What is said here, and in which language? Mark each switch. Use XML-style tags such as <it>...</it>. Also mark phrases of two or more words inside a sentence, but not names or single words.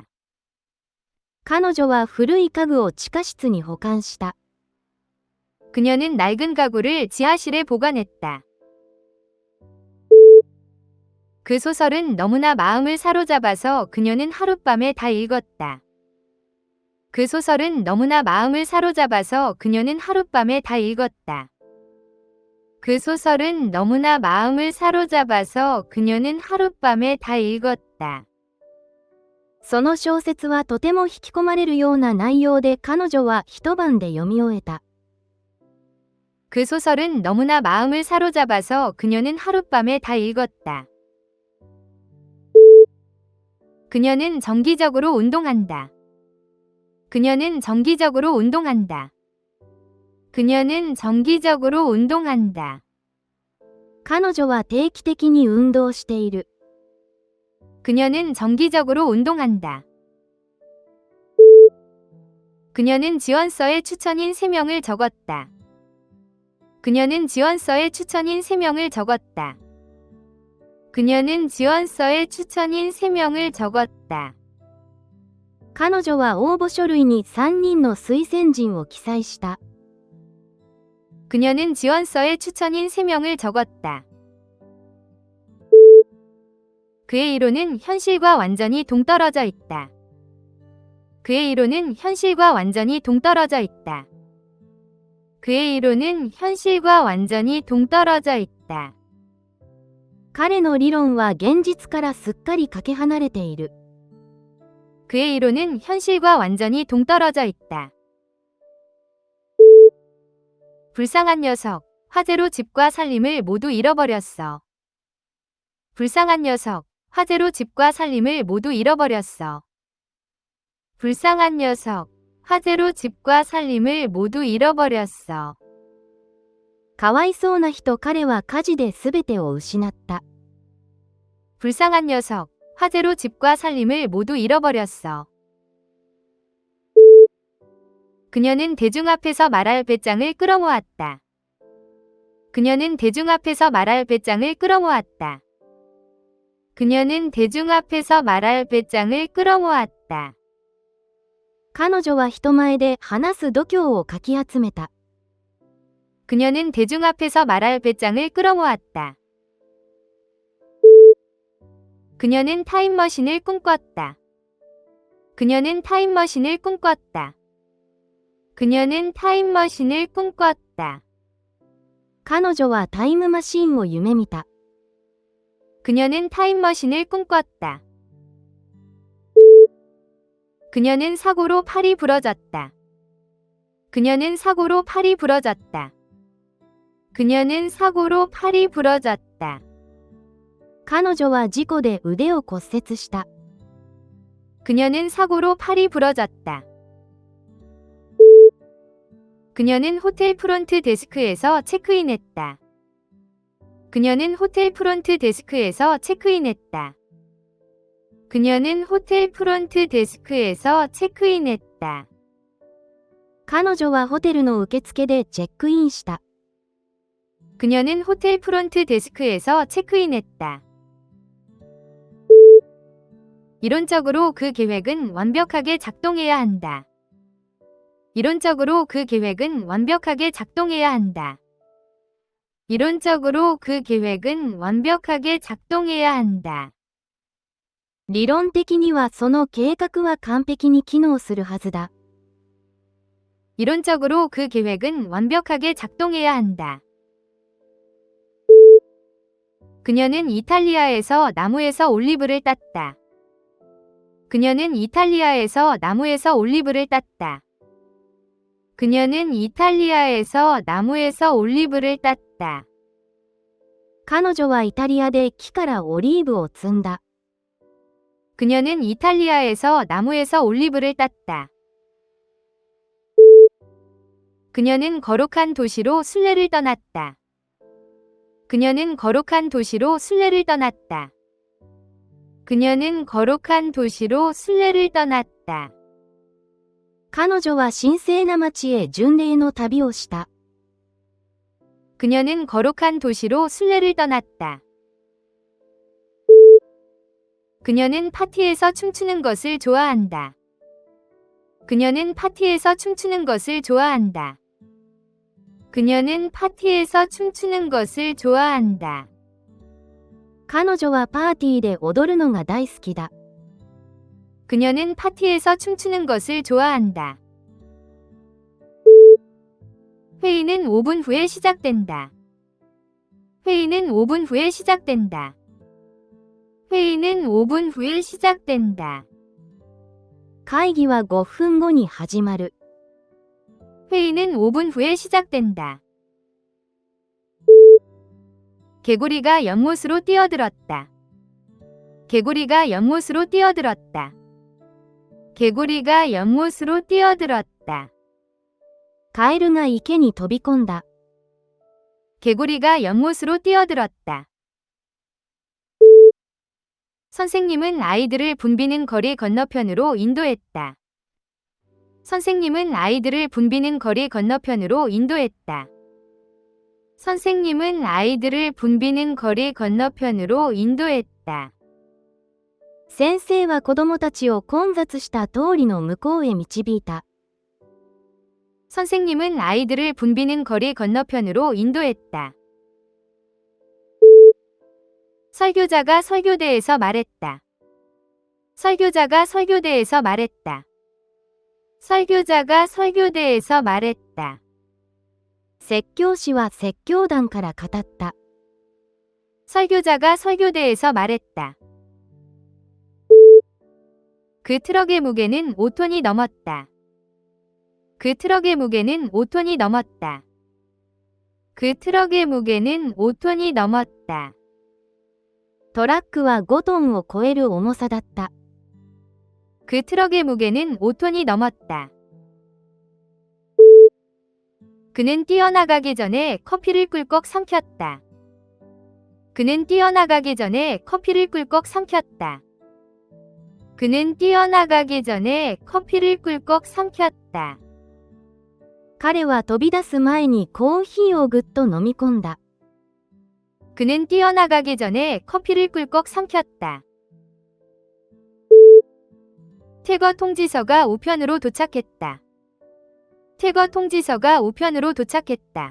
<ja>彼女は古い家具を地下室に保管した。</ja> <ko>그녀는 낡은 가구를 지하실에 보관했다. 그 소설은 너무나 마음을 사로잡아서 그녀는 하룻밤에 다 읽었다. 그 소설은 너무나 마음을 사로잡아서 그녀는 하룻밤에 다 읽었다. 그 소설은 너무나 마음을 사로잡아서 그녀는 하룻밤에 다 읽었다.</ko> <ja>その小説はとても引き込まれるような内容で彼女は一晩で読み終えた。</ja> <ko>그 소설은 너무나 마음을 사로잡아서 그녀는 하룻밤에 다 읽었다. 그녀는 정기적으로 운동한다. 그녀는 정기적으로 운동한다. 그녀는 정기적으로 운동한다.</ko> <ja>彼女は定期的に運動している。</ja> <ko>그녀는 정기적으로 운동한다. 그녀는 지원서에 추천인 3명을 적었다. 그녀는 지원서에 추천인 3명을 적었다. 그녀는 지원서에 추천인 3명을 적었다.</ko> <ja>彼女は応募書類に3人の推薦人を記載した。</ja> <ko>그녀는 지원서에 추천인 3명을 적었다. 그의 이론은 현실과 완전히 동떨어져 있다. 그의 이론은 현실과 완전히 동떨어져 있다. 그의 이론은 현실과 완전히 동떨어져 있다.</ko> <ja>彼の理論は現実からすっかりかけ離れている。</ja> <ko>그의 이론은 현실과 완전히 동떨어져 있다. 불쌍한 녀석, 화재로 집과 살림을 모두 잃어버렸어. 불쌍한 녀석, 화재로 집과 살림을 모두 잃어버렸어. 불쌍한 녀석, 화재로 집과 살림을 모두 잃어버렸어.</ko> <ja>かわいそうな人、彼は火事で全てを失った。</ja> <ko>불쌍한 녀석, 화재로 집과 살림을 모두 잃어버렸어. 그녀는 대중 앞에서 말할 배짱을 끌어모았다. 그녀는 대중 앞에서 말할 배짱을 끌어모았다. 그녀는 대중 앞에서 말할 배짱을 끌어모았다.</ko> <ja>彼女は人前で話す度胸をかき集めた。</ja> <ko>그녀는 대중 앞에서 말할 배짱을 끌어모았다. 그녀는 타임머신을 꿈꿨다. 그녀는 타임머신을 꿈꿨다. 그녀는 타임머신을 꿈꿨다.</ko> <ja>彼女はタイムマシーンを夢見た。</ja> <ko>그녀는 타임머신을 꿈꿨다. 그녀는 사고로 팔이 부러졌다. 그녀는 사고로 팔이 부러졌다. 그녀는 사고로 팔이 부러졌다.</ko> <ja>彼女は事故で腕を骨折した。</ja> <ko>그녀는 사고로 팔이 부러졌다. 그녀는 호텔 프론트 데스크에서 체크인했다. 그녀는 호텔 프론트 데스크에서 체크인했다. 그녀는 호텔 프론트 데스크에서 체크인했다.</ko> <ja>彼女はホテルの受付でチェックインした。</ja> <ko>그녀는 호텔 프론트 데스크에서 체크인했다. 이론적으로 그 계획은 완벽하게 작동해야 한다. 이론적으로 그 계획은 완벽하게 작동해야 한다. 이론적으로 그 계획은 완벽하게 작동해야 한다.</ko> <ja>理論的にはその計画は完璧に機能するはずだ。</ja> <ko>이론적으로 그 계획은 완벽하게 작동해야 한다. 그녀는 이탈리아에서 나무에서 올리브를 땄다. 그녀는 이탈리아에서 나무에서 올리브를 땄다. 그녀는 이탈리아에서 나무에서 올리브를 땄다.</ko> <ja>彼女はイタリアで木からオリーブを摘んだ。</ja> <ko>그녀는 이탈리아에서 나무에서 올리브를 땄다. 그녀는 거룩한 도시로 순례를 떠났다. 그녀는 거룩한 도시로 순례를 떠났다. 그녀는 거룩한 도시로 순례를 떠났다.</ko> <ja>彼女は神聖な町へ巡礼の旅をした。</ja> <ko>그녀는 거룩한 도시로 순례를 떠났다. 그녀는 파티에서 춤추는 것을 좋아한다. 그녀는 파티에서 춤추는 것을 좋아한다. 그녀는 파티에서 춤추는 것을 좋아한다.</ko> <ja>彼女はパーティーで踊るのが大好きだ。</ja> <ko>그녀는 파티에서 춤추는 것을 좋아한다. 회의는 5분 후에 시작된다. 회의는 5분 후에 시작된다. 회의는 5분 후에 시작된다.</ko> <ja>会議は5分後に始まる。</ja> <ko>회의는 5분 후에 시작된다. 개구리가 연못으로 뛰어들었다. 개구리가 연못으로 뛰어들었다. 개구리가 연못으로 뛰어들었다.</ko> <ja>カエルが池に飛び込んだ。</ja> <ko>개구리가 연못으로 뛰어들었다. 선생님은 아이들을 붐비는 거리 건너편으로 인도했다. 선생님은 아이들을 붐비는 거리 건너편으로 인도했다. 선생님은 아이들을 붐비는 거리 건너편으로 인도했다.</ko> <ja>先生は子供たちを混雑した通りの向こうへ導いた。</ja> <ko>선생님은 아이들을 붐비는 거리 건너편으로 인도했다. 설교자가 설교대에서 말했다. 설교자가 설교대에서 말했다. 설교자가 설교대에서 말했다.</ko> <ja>説教師は説教壇から語った。</ja> <ko>설교자가 설교대에서 말했다. 그 트럭의 무게는 5톤이 넘었다. 그 트럭의 무게는 5톤이 넘었다. 그 트럭의 무게는 5톤이 넘었다.</ko> <ja>トラックは5トンを超える重さだった。</ja> <ko>그 트럭의 무게는 5톤이 넘었다. 그는 뛰어나가기 전에 커피를 꿀꺽 삼켰다. 그는 뛰어나가기 전에 커피를 꿀꺽 삼켰다. 그는 뛰어나가기 전에 커피를 꿀꺽 삼켰다.</ko> <ja>彼は飛び出す前にコーヒーをぐっと飲み込んだ。</ja> <ko>그는 뛰어나가기 전에 커피를 꿀꺽 삼켰다. 퇴거 통지서가 우편으로 도착했다. 퇴거 통지서가 우편으로 도착했다.</ko>